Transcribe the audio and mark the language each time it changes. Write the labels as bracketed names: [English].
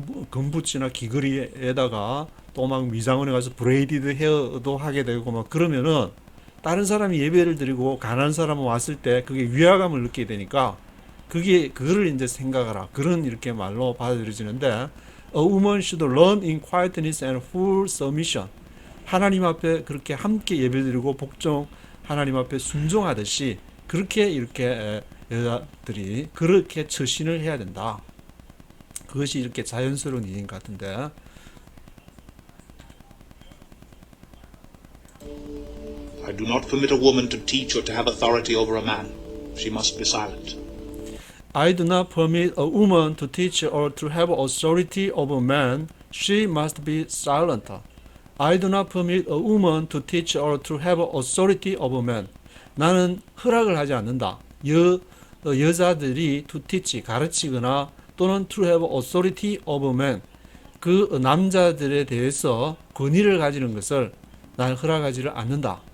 [Korean] 금붙이나 귀걸이에다가 또 막 미장원에 가서 브레이디드 헤어도 하게 되고 막 그러면은 다른 사람이 예배를 드리고 가난한 사람은 왔을 때 그게 위화감을 느끼게 되니까 그거를 이제 생각하라, 그런 이렇게 말로 받아들여지는데, [English] A woman should learn in quietness and full submission. [Korean] 하나님 앞에 그렇게 함께 예배드리고 복종, 하나님 앞에 순종하듯이 그렇게 이렇게 여자들이 그렇게 처신을 해야 된다. 그것이 이렇게 자연스러운 일인 것 같은데 [English] I do not permit a woman to teach or to have authority over a man. She must be silent. I do not permit a woman to teach or to have authority over man. She must be silent. I do not permit a woman to teach or to have authority over man. [Korean] 나는 허락을 하지 않는다. 여자들이 [English] to teach, [Korean] 가르치거나 또는 [English] to have authority over man, [Korean] 그 남자들에 대해서 권위를 가지는 것을 나는 허락하지를 않는다.